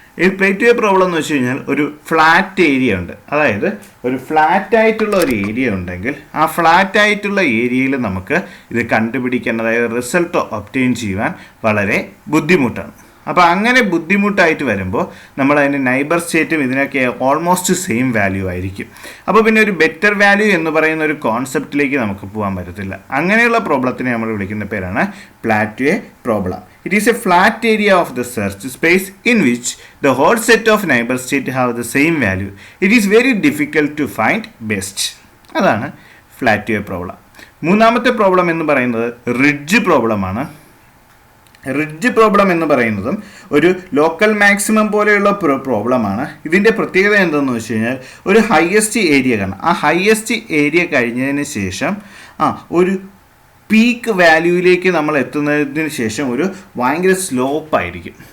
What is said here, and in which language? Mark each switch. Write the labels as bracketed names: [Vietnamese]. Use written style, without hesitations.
[Malayalam] ഈ പ്ലേറ്റ്വേ പ്രോബ്ലം എന്ന് വെച്ച് കഴിഞ്ഞാൽ ഒരു ഫ്ലാറ്റ് ഏരിയ ഉണ്ട്. അതായത് ഒരു ഫ്ലാറ്റ് ആയിട്ടുള്ള ഒരു ഏരിയ ഉണ്ടെങ്കിൽ ആ ഫ്ലാറ്റ് ആയിട്ടുള്ള ഏരിയയിൽ നമുക്ക് ഇത് കണ്ടുപിടിക്കാൻ, അതായത് റിസൾട്ട് ഒബ്റ്റെയിൻ ചെയ്യുവാൻ വളരെ ബുദ്ധിമുട്ടാണ്. അപ്പോൾ അങ്ങനെ ബുദ്ധിമുട്ടായിട്ട് വരുമ്പോൾ നമ്മൾ അതിൻ്റെ നൈബർ സ്റ്റേറ്റും ഇതിനൊക്കെ ഓൾമോസ്റ്റ് സെയിം വാല്യൂ ആയിരിക്കും. അപ്പോൾ പിന്നെ ഒരു ബെറ്റർ വാല്യൂ എന്ന് പറയുന്ന ഒരു കോൺസെപ്റ്റിലേക്ക് നമുക്ക് പോകാൻ പറ്റത്തില്ല. അങ്ങനെയുള്ള പ്രോബ്ലത്തിനെ നമ്മൾ വിളിക്കുന്ന പേരാണ് പ്ലേറ്റ്വേ problem. [English] It is a flat area of the search space in which the whole set of neighbor states have the same value. It is very difficult to find best. [Malayalam] അതാണ് പ്ലേറ്റ്വേ പ്രോബ്ലം. മൂന്നാമത്തെ പ്രോബ്ലം എന്ന് പറയുന്നത് ridge പ്രോബ്ലമാണ്. Ridge problem എന്ന് പറയുന്നതും ഒരു local maximum പോലെയുള്ള പ്രോബ്ലമാണ്. ഇതിൻ്റെ പ്രത്യേകത എന്താണെന്ന് വെച്ച് കഴിഞ്ഞാൽ ഒരു ഹയസ്റ്റ് ഏരിയ കാണാം. ആ ഹയസ്റ്റ് ഏരിയ കഴിഞ്ഞതിന് ശേഷം ഒരു പീക്ക് വാല്യൂയിലേക്ക് നമ്മൾ എത്തുന്നതിന് ശേഷം ഒരു ഭയങ്കര സ്ലോപ്പായിരിക്കും.